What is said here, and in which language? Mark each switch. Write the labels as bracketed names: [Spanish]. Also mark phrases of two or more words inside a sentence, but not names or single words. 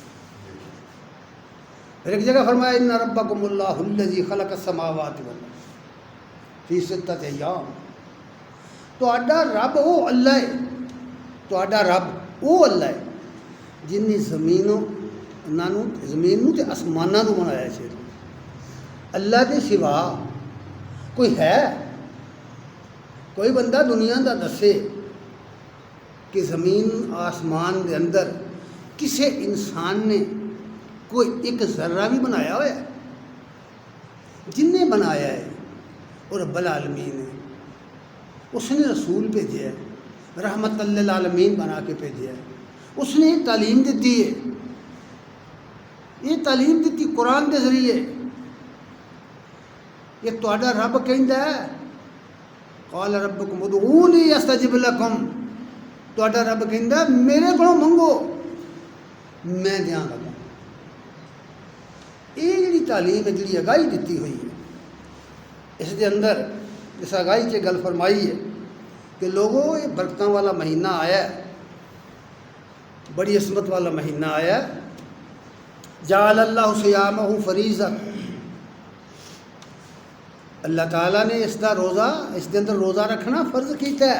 [Punjabi] پھر ایک جگہ فرمایا [Arabic] ان ربکم اللہ الذی خلق السماوات والارض فی ستۃ ایام، [Punjabi] تو آڈا رب وہ اللہ ہے، تو آڈا رب وہ اللہ ہے جن نے زمین تے آسمانہ نو بنایا ہے۔ اللہ دے سوا کوئی ہے؟ کوئی بندہ دنیا دا دسے کہ زمین آسمان دے اندر کسے انسان نے کوئی ایک ذرہ بھی بنایا ہوا ہے؟ [Urdu] جن نے بنایا ہے اور رب العالمین ہے، اس نے رسول بھیجا ہے، رحمت للعالمین بنا کے بھیجا ہے، اس نے تعلیم دیتی ہے، یہ تعلیم دیتی قرآن کے ذریعے۔ [Punjabi] یہ تہاڈا رب کہندا ہے [Arabic] قال ربکم ادعونی استجب لکم، [Punjabi] تہاڈا رب کہندا ہے میرے کو منگو میں دیاں گا۔ یہ جڑی تعلیم ہے، جڑی آگاہی دیتی ہوئی ہے، اس دے اندر اس آگاہی سے گل فرمائی ہے کہ لوگوں یہ برکتاں والا مہینہ آیا ہے، بڑی عصمت والا مہینہ آیا ہے، [Arabic] جعل اللہ صیامہ فریضہ، [Punjabi] اللہ تعالیٰ نے اس دا روزہ، اس دے اندر روزہ رکھنا فرض کیتا ہے۔